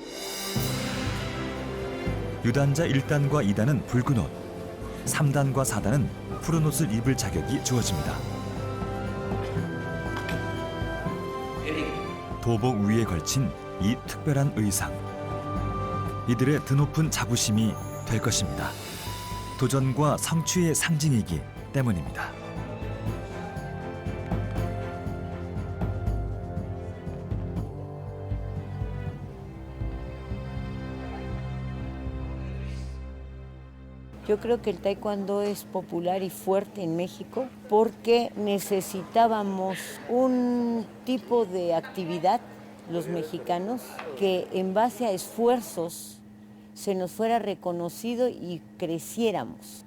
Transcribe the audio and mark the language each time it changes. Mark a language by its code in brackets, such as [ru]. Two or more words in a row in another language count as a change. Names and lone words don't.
[ko] 유단자 1단과 2단은 붉은 옷, 3단과 4단은 푸른 옷을 입을 자격이 주어집니다. 도복 위에 걸친 이 특별한 의상. 이들의 드높은 자부심이 될 것입니다. 도전과 성취의 상징이기 때문입니다. [es] Yo creo que el taekwondo es popular y fuerte en México porque necesitábamos un tipo de actividad, los mexicanos, que en base a esfuerzos se nos fuera reconocido y creciéramos.